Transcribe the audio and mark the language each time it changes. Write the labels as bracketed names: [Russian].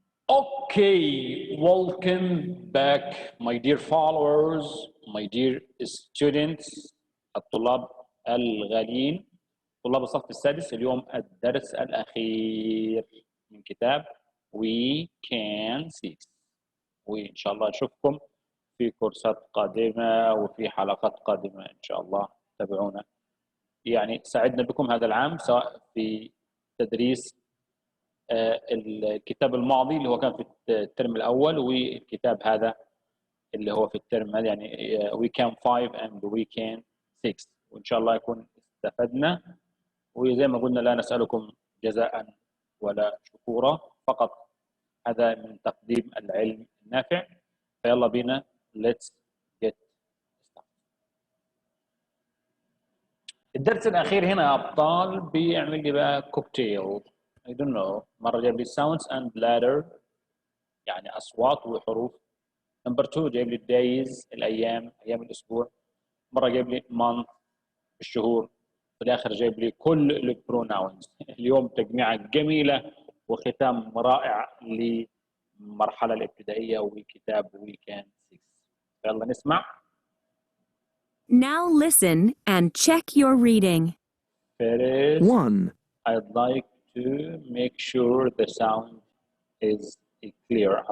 [English] Okay, welcome back my dear followers, my dear students [Arabic] الطلاب الغاليين طلاب الصف السادس. اليوم الدرس الأخير من كتاب We Can See، وإن شاء الله نشوفكم في كورسات قادمة وفي حلقات قادمة إن شاء الله. تابعونا، يعني سعدنا بكم هذا العام سواء في تدريس الكتاب الماضي اللي هو كان في الترم الأول، والكتاب هذا اللي هو في الترم هذا، يعني We Can 5 and We Can 6، وإن شاء الله يكون استفدنا. وزي ما قلنا لا نسألكم جزاء ولا شكورا، فقط هذا من تقديم العلم النافع. فيلا بينا [English] let's get started. [Arabic] الدرس الأخير هنا يا أبطال بيعمل لي بقى كوكتيل. [English] I don't know، [Arabic] مرة جاب لي [English] sounds and letter [Arabic] يعني أصوات وحروف. نمبر 2 جايب لي days الأيام، أيام الأسبوع. مرة جايب لي month الشهور. في الآخر جايب لي كل البروناونز. اليوم تجميعة جميلة وختام رائع للمرحلة الابتدائية وكتاب We Can 6. يلا نسمع. [English] Now listen and check your reading. First, 1. I'd like to make sure the sound is clear.